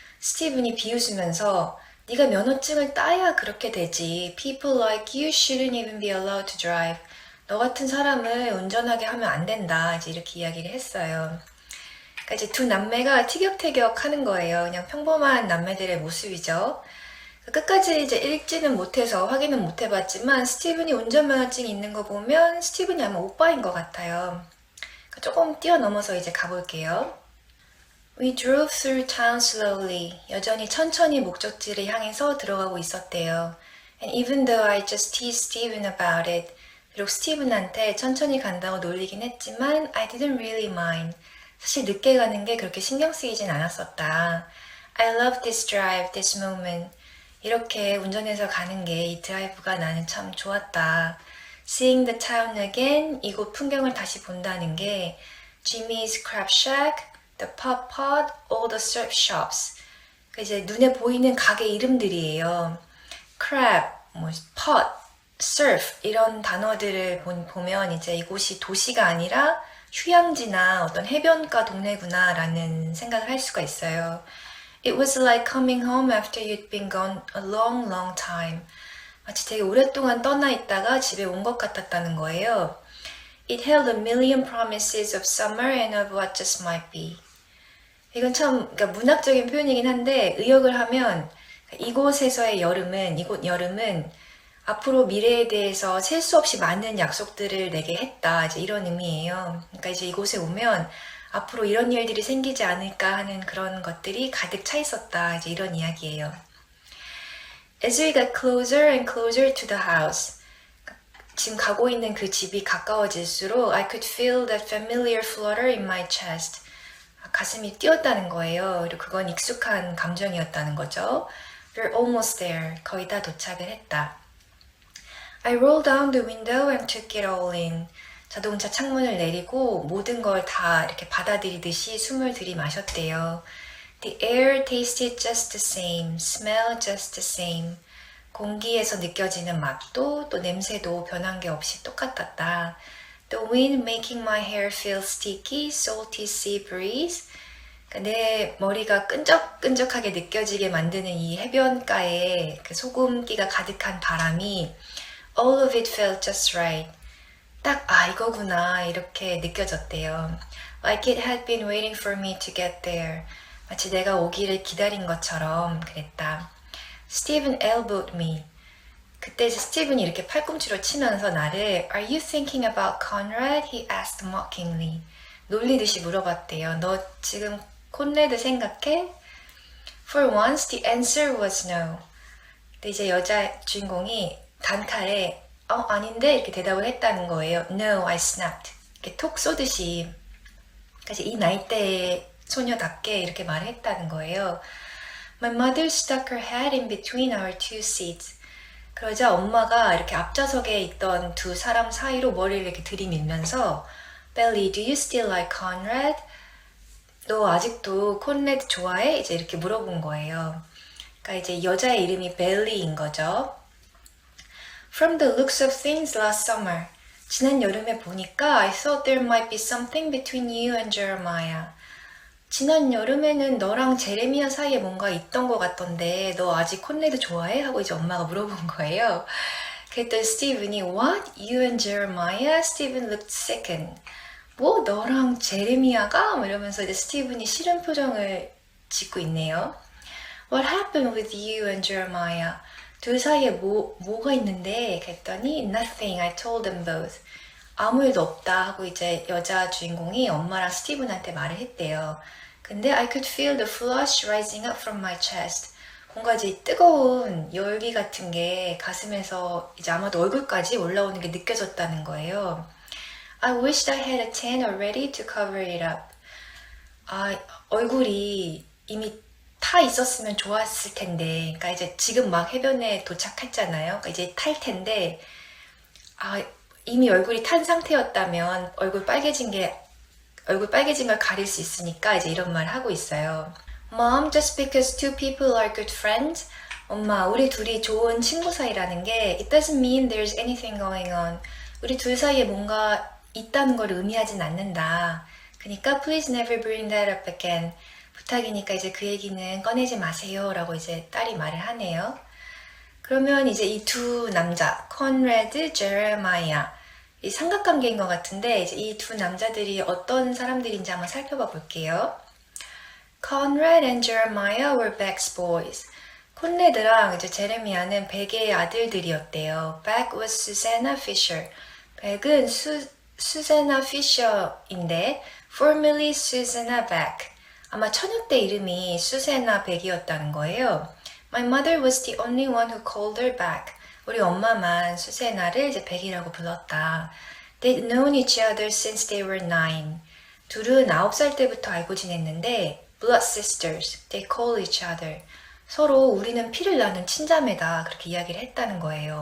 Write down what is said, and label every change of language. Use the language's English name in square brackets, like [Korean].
[Korean] 스티븐이 비웃으면서 네가 면허증을 따야 그렇게 되지. [English] People like you shouldn't even be allowed to drive. [Korean] 너 같은 사람을 운전하게 하면 안 된다. 이제 이렇게 이야기를 했어요. 그러니까 이제 두 남매가 티격태격 하는 거예요. 그냥 평범한 남매들의 모습이죠. 끝까지 이제 읽지는 못해서 확인은 못 해봤지만 스티븐이 운전면허증이 있는 거 보면 스티븐이 아마 오빠인 것 같아요. 조금 뛰어넘어서 이제 가볼게요. [English] We drove through town slowly. [Korean] 여전히 천천히 목적지를 향해서 들어가고 있었대요. [English] And even though I just teased Steven about it, [Korean] 비록 스티븐한테 천천히 간다고 놀리긴 했지만 [English] I didn't really mind. [Korean] 사실 늦게 가는 게 그렇게 신경 쓰이진 않았었다. [English] I love this drive, this moment. [Korean] 이렇게 운전해서 가는 게 이 드라이브가 나는 참 좋았다. [English] Seeing the town again, [Korean] 이곳 풍경을 다시 본다는 게 [English] Jimmy's Crab Shack, the Pop Pot, all the surf shops. [Korean] 그 이제 눈에 보이는 가게 이름들이에요. Crab, pot, surf 이런 단어들을 보면 이제 이곳이 도시가 아니라 휴양지나 어떤 해변가 동네구나 라는 생각을 할 수가 있어요. [English] It was like coming home after you'd been gone a long, long time. [Korean] 마치 되게 오랫동안 떠나 있다가 집에 온 것 같았다는 거예요. [English] It held a million promises of summer and of what just might be. [Korean] 이건 참 그러니까 문학적인 표현이긴 한데 의역을 하면 이곳에서의 여름은, 이곳 여름은 앞으로 미래에 대해서 셀 수 없이 많은 약속들을 내게 했다. 이제 이런 의미예요. 그러니까 이제 이곳에 오면 앞으로 이런 일들이 생기지 않을까 하는 그런 것들이 가득 차 있었다. 이제 이런 이야기예요. [English] As we got closer and closer to the house. [Korean] 지금 가고 있는 그 집이 가까워질수록 [English] I could feel that familiar flutter in my chest. [Korean] 가슴이 뛰었다는 거예요. 그리고 그건 익숙한 감정이었다는 거죠. [English] We're almost there. [Korean] 거의 다 도착을 했다. [English] I rolled down the window and took it all in. [Korean] 자동차 창문을 내리고 모든 걸 다 이렇게 받아들이듯이 숨을 들이마셨대요. [English] The air tasted just the same, smelled just the same. [Korean] 공기에서 느껴지는 맛도 또 냄새도 변한 게 없이 똑같았다. [English] The wind making my hair feel sticky, salty sea breeze. [Korean] 그러니까 내 머리가 끈적끈적하게 느껴지게 만드는 이 해변가에 그 소금기가 가득한 바람이 [English] All of it felt just right. [Korean] 딱 이거구나 이렇게 느껴졌대요. [English] Like it had been waiting for me to get there. [Korean] 마치 내가 오기를 기다린 것처럼 그랬다. [English] Stephen elbowed me. [Korean] 그때 스티븐이 이렇게 팔꿈치로 치면서 나를 [English] Are you thinking about Conrad? He asked mockingly. [Korean] 놀리듯이 물어봤대요. 너 지금 콘레드 생각해? [English] For once the answer was no. [Korean] 근데 이제 여자 주인공이 단칼에 아닌데 이렇게 대답을 했다는 거예요. [English] No, I snapped. [Korean] 이렇게 톡 쏘듯이. 그래서 이 나이대의 소녀답게 이렇게 말을 했다는 거예요. [English] My mother stuck her head in between our two seats. [Korean] 그러자 엄마가 이렇게 앞좌석에 있던 두 사람 사이로 머리를 이렇게 들이밀면서 [English] Belly, do you still like Conrad? [Korean] 너 아직도 콘레드 좋아해? 이제 이렇게 물어본 거예요. 그러니까 이제 여자의 이름이 벨리인 거죠. [English] From the looks of things last summer. [Korean] 지난 여름에 보니까 [English] I thought there might be something between you and Jeremiah. [Korean] 지난 여름에는 너랑 제레미야 사이에 뭔가 있던 것 같던데 너 아직 콘레드 좋아해? 하고 이제 엄마가 물어본 거예요. 그랬더니 스티븐이 [English] What? You and Jeremiah? Stephen looked sickened. [Korean] 뭐? 너랑 제레미야가? 이러면서 이제 스티븐이 싫은 표정을 짓고 있네요. [English] What happened with you and Jeremiah? [Korean] 둘 사이에 뭐가 있는데? [English] 그랬더니 Nothing, I told them both. [Korean] 아무 일도 없다 하고 이제 여자 주인공이 엄마랑 스티븐한테 말을 했대요. [English] 근데 I could feel the flush rising up from my chest. [Korean] 뭔가 이제 뜨거운 열기 같은 게 가슴에서 이제 아마도 얼굴까지 올라오는 게 느껴졌다는 거예요. [English] I wished I had a tan already to cover it up. [Korean] 얼굴이 이미 타 있었으면 좋았을 텐데. 그러니까 이제 지금 막 해변에 도착했잖아요. 그러니까 이제 탈 텐데, 이미 얼굴이 탄 상태였다면 얼굴 빨개진 걸 가릴 수 있으니까 이제 이런 말 하고 있어요. [English] Mom, just because two people are good friends, [Korean] 엄마, 우리 둘이 좋은 친구 사이라는 게 [English] it doesn't mean there's anything going on. [Korean] 우리 둘 사이에 뭔가 있다는 걸 의미하진 않는다. [English] 그러니까 please never bring that up again. [Korean] 부탁이니까 이제 그 얘기는 꺼내지 마세요. 라고 이제 딸이 말을 하네요. 그러면 이제 이 두 남자, 컨레드, 제레마이아, 이 삼각관계인 것 같은데 이제 이 두 남자들이 어떤 사람들인지 한번 살펴봐 볼게요. [English] Conrad and Jeremiah were Beck's boys. [Korean] 콘레드랑 이제 제레미야는 백의 아들들이었대요. [English] Beck was Susanna Fisher. [Korean] 백은 수세나 피셔인데 [English] formerly Susanna Beck. [Korean] 아마 처녀 때 이름이 수세나 백이었다는 거예요. [English] My mother was the only one who called her Beck. [Korean] 우리 엄마만 수세나를 이제 백이라고 불렀다. [English] They'd known each other since they were 9. [Korean] 둘은 9살 때부터 알고 지냈는데 [English] blood sisters, they call each other. [Korean] 서로 우리는 피를 나눈 친자매다 그렇게 이야기를 했다는 거예요.